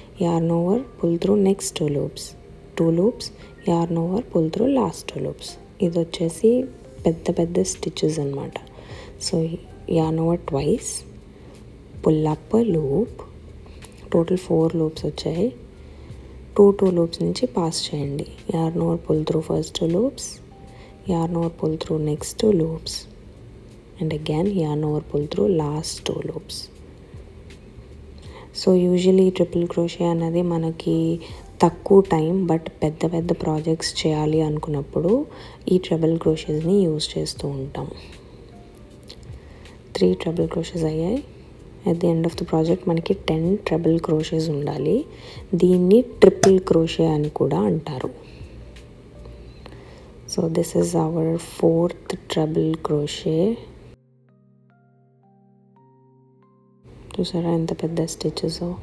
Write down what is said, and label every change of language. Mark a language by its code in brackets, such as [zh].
[en] Yarn over, pull through next 2 loops, 2 loops, yarn over, pull through last 2 loops. ఇది వచ్చేసి పెద్ద పెద్ద stitches అనమాట. So yarn over twice, pull up loop, total 4 loops వచ్చాయి. 2 loops నుంచి pass చేయండి. Yarn over, pull through first 2 loops, yarn over, pull through next 2 loops, and again yarn over, pull through last 2 loops. [te] So usually triple crochet అనేది మనకి తక్కువ time but పెద్ద పెద్ద projects చేయాలి అనుకున్నప్పుడు ఈ ట్రిపుల్ క్రోషేస్ని యూజ్ చేస్తూ ఉంటాం. [en] 3 triple crochets అయ్యాయి. At the end of the project మనకి 10 triple crochets ఉండాలి. [te] దీన్ని ట్రిపుల్ క్రోషే అని కూడా అంటారు. [en] So this is our 4th treble crochet. [te] చూసారా ఎంత పెద్ద స్టిచెస్.